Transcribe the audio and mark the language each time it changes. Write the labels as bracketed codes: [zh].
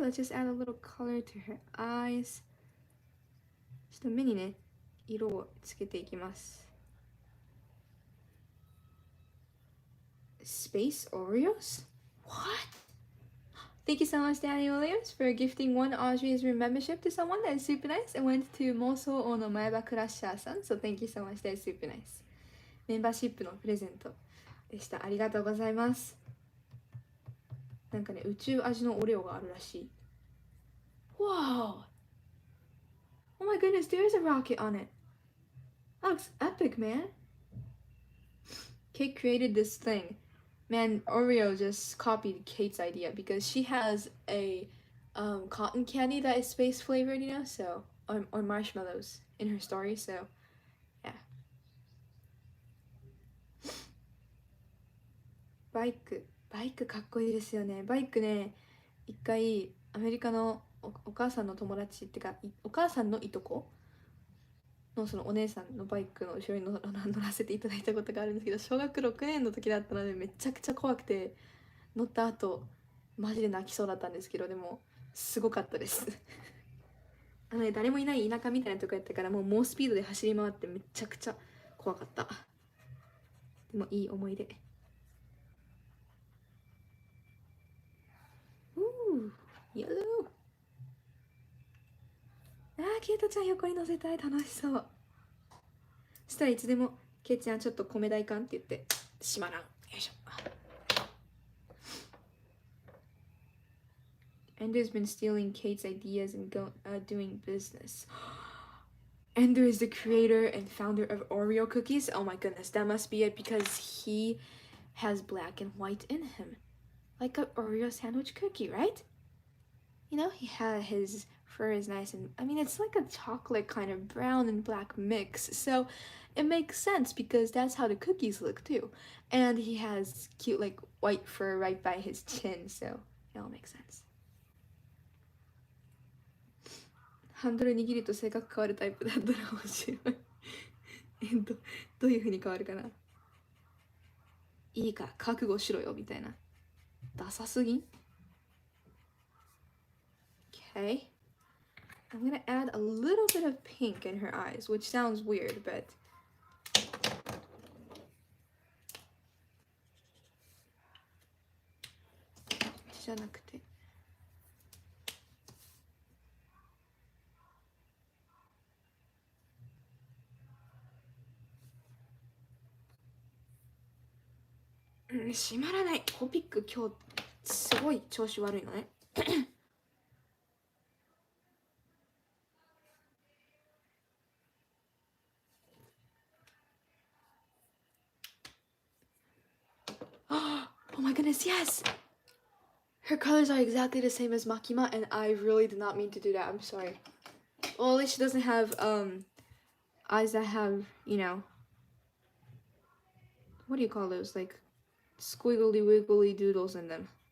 [en] Let's just add a little color to her eyes. [ja] ちょっと目にね、色をつけていきます。 [en] Space Oreos? What? Thank you so much, Danny Williams, for gifting one Audrey's room membership to someone. That is super nice. And went to Moso Ono Maeba Crusher-san. So thank you so much. That is super nice. [ja] メンバーシップのプレゼントでした。ありがとうございます。なんかね、宇宙味のオレオがあるらしい。 [en] Wow! Oh my goodness, there is a rocket on it. That looks epic, man. Kate created this thing. Man, Oreo just copied Kate's idea because she has a cotton candy that is space flavored, you know, so or marshmallows in her story, so yeah. [ja] バイクかっこいいですよね。バイクね、一回アメリカのお母さんの友達ってかお母さんのいとこのそのお姉さんのバイクの後ろに乗らせていただいたことがあるんですけど、小学6年の時だったのでめちゃくちゃ怖くて、乗った後マジで泣きそうだったんですけど、でもすごかったですね、誰もいない田舎みたいなとこやったから、もう猛スピードで走り回ってめちゃくちゃ怖かった。でもいい思い出。イエロー。ケイトちゃん横に乗せたい。楽しそう。そしたらいつでもケイちゃんちょっと米大缶って言ってしまらん。よいしょ。 [en] Ender's been stealing Kate's ideas and doing business. Ender is the creator and founder of Oreo cookies. Oh my goodness, that must be it because he has black and white in him. Like an Oreo sandwich cookie, right? You know, his fur is nice and I mean it's like a chocolate kind of brown and black mix. So it makes sense because that's how the cookies look too. And he has cute like white fur right by his chin, so it all makes sense. [ja] ハンドル握ると性格変わるタイプだったら面白いどういう風に変わるかな。いいから覚悟しろよみたいな。ダサすぎん？ [en] Okay. I'm gonna add a little bit of pink in her eyes, which sounds weird, but [ja] じゃなくて閉まらない。コピック今日すごい調子悪いのね [en] Oh my goodness, yes! Her colors are exactly the same as Makima, and I really did not mean to do that. I'm sorry. Well, at least she doesn't have eyes that have, you know, what do you call those? Like squiggly wiggly doodles in them.